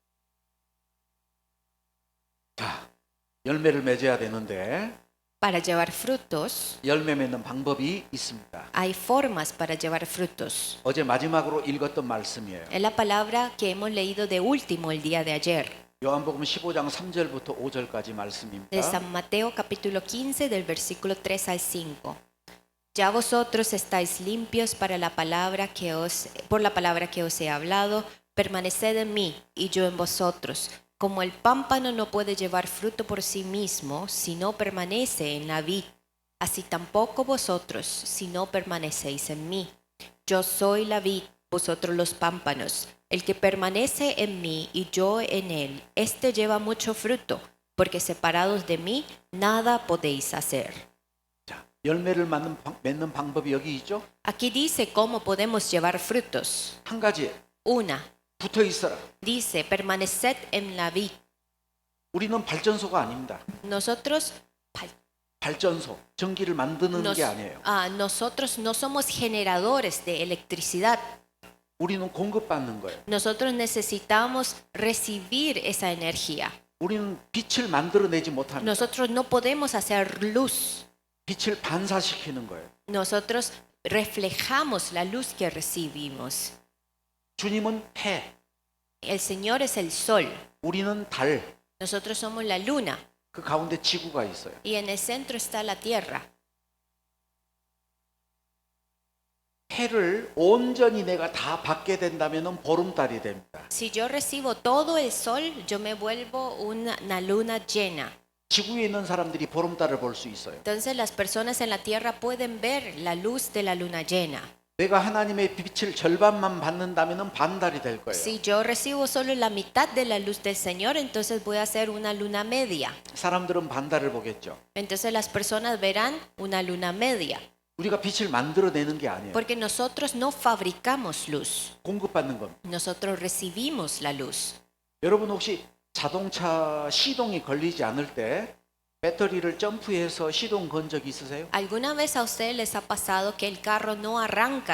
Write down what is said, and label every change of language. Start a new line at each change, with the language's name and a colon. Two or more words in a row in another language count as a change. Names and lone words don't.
Korean: 자, 열매를 맺어야 되는데
Spanish: Para llevar frutos,
Korean: 열매 맺는 방법이 있습니다.
Spanish: hay formas para llevar frutos.
Korean: 어제 마지막으로 읽었던 말씀이에요.
Spanish: Es la palabra que hemos leído de último el día de ayer,
Korean: 요한복음 15장 3절부터 5절까지
Spanish: de
Korean: 말씀입니다.
Spanish: San Mateo capítulo 15 del versículo 3 al 5. Ya vosotros estáis limpios para por la palabra que os he hablado, permaneced en mí y yo en vosotros. Como el pámpano no puede llevar fruto por sí mismo si no permanece en la vid, así tampoco vosotros si no permanecéis en mí. Yo soy la vid, vosotros los pámpanos. El que permanece en mí y yo en él, éste lleva mucho fruto, porque separados de mí nada podéis hacer.
Korean: 자, 열매를 맺는 방법이 여기 있죠.
Spanish: Aquí dice cómo podemos llevar frutos.
Korean: 한 가지
Spanish: Una,
Korean: 붙어 있어라.
Spanish: dice, permaneced en la vid.
Korean: 우리는 발전소가 아닙니다.
Spanish: Nosotros
Korean: 발전소, 전기를 만드는 게 아니에요.
Spanish: nosotros no somos generadores de electricidad.
Korean: 우리는 공급받는 거예요.
Spanish: Nosotros necesitamos recibir esa energía.
Korean: 우리는 빛을 만들어내지 못합니다.
Spanish: Nosotros no podemos hacer luz.
Korean: 빛을 반사시키는 거예요.
Spanish: Nosotros reflejamos la luz que recibimos.
Korean: 주님은 해,
Spanish: El Señor es el sol.
Korean: 우리는 달,
Spanish: Nosotros somos la luna.
Korean: 그 가운데 지구가 있어요.
Spanish: Y en el centro está la tierra.
Korean: 해를 온전히 내가 다 받게 된다면 보름달이 됩니다.
Spanish: Si yo recibo todo el sol, yo me vuelvo una luna llena.
Korean: 지구에 있는 사람들이 보름달을 볼 수 있어요.
Spanish: Entonces las personas en la tierra pueden ver la luz de la luna llena.
Korean: 내가 하나님의 빛을 절반만 받는다면 반달이 될 거예요.
Spanish: Si yo recibo solo la mitad de la luz del Señor, entonces voy a hacer una luna media.
Korean: 사람들은 반달을 보겠죠.
Spanish: Entonces las personas verán una luna media.
Korean: 우리가 빛을 만들어내는 게 아니에요.
Spanish: Porque nosotros no fabricamos luz.
Korean: 공급받는 겁니다.
Spanish: Nosotros recibimos la luz.
Korean: 여러분 혹시 자동차 시동이 걸리지 않을 때 배터리를 점프해서 시동 건 적 있으세요?
Spanish: ¿Alguna vez a ustedes les ha pasado que el carro no arranca?